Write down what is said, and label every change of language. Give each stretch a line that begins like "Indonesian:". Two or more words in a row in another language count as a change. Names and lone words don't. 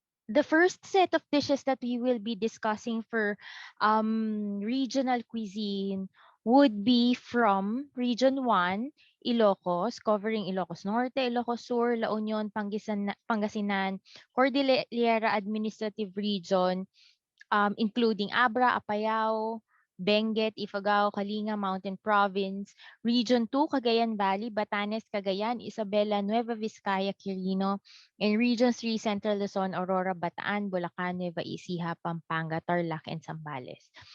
English: The first set of dishes that we will be discussing for regional cuisine would be from Region 1, Ilocos, covering Ilocos Norte, Ilocos Sur, La Union, Pangasinan, Cordillera Administrative Region, including Abra, Apayao, Benguet, Ifugao, Kalinga Mountain Province, Region 2, Cagayan Valley, Batanes, Cagayan, Isabela, Nueva Vizcaya, Quirino, and Region 3, Central Luzon, Aurora, Bataan, Bulacan, Nueva Ecija, Pampanga, Tarlac, and Zambales.